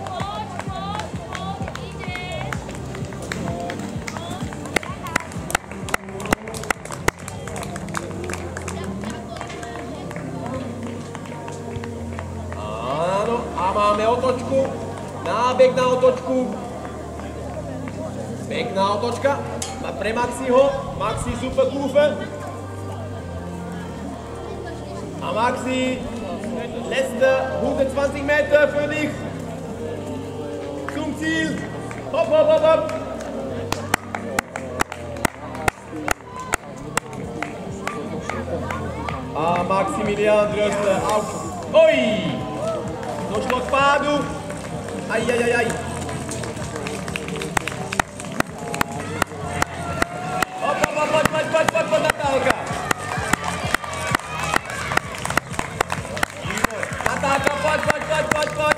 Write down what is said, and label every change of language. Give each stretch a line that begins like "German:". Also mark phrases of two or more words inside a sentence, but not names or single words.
Slovak: Máme otočku, nábeh na otočku, pekná otočka pre Maxiho, Maxi super Kufe
German: a Maxi, letzte 120 Meter für dich zum Ziel, hop, hop, hop, hop.
Slovak: A Maximilian Drösler auf, oj! Došlo k pádu. Aj. Poď, Natálka. Natálka, poď.